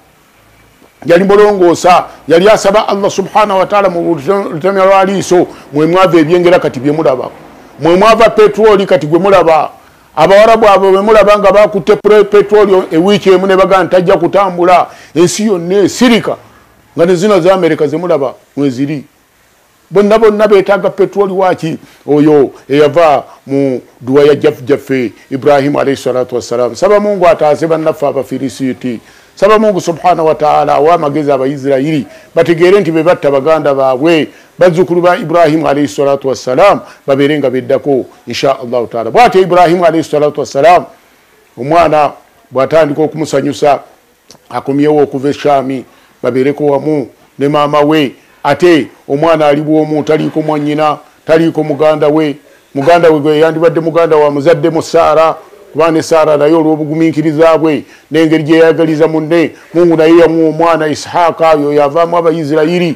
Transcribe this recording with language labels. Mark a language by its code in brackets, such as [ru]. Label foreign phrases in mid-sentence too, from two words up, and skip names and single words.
[lg] Yali mulongoosa, yali asaba Allah [ar] سبحانه وتعالى [lg] mu lutemya lwa liiso, mwe mwava ebyengera kati bye mulaba, mwe mwava petroli kati gwe mulaba. Abawarabu abo bwe mulaba nga bakutte petroli ewiiki emu ne bagamba tajja kutambula, ensi yonna esirika nga ne zino za Amerika ze mulaba mweziri. Bonna beetaaga petroli waki oyo eyava mu dduwa ya jjaffe Ibrahim [ar] عليه الصلاة والسلام. [lg] Saba Mungu ataase bannaffe Abafirisiiti. Saba Mungu [ar] سبحانه وتعالى [lg] awa amagezi Abayisirayiri bategeere nti be batta baganda baabwe bazzukulu ba Ibrahim [ar] عليه الصلاة والسلام [lg] babeere nga beddako [ar] إن شاء الله تعالى. [lg] Bw'atyo Ibrahim [ar] عليه الصلاة والسلام [lg] omwana bw'atandika okumusanyusa akomyewo okuva e Shaami babeereko wamu ne maama we. Ate omwana ali bw'omu, taliiko mwannyina, taliiko muganda we gwe yandibadde muganda wa muzaddemu Saara kuba ne Saara naye olw'obugumiikiriza bwe n'engeri gye yayagaliza munne Mungu naye yamuwa omwana Ishaaka oyo yavaamu Abayisirayiri.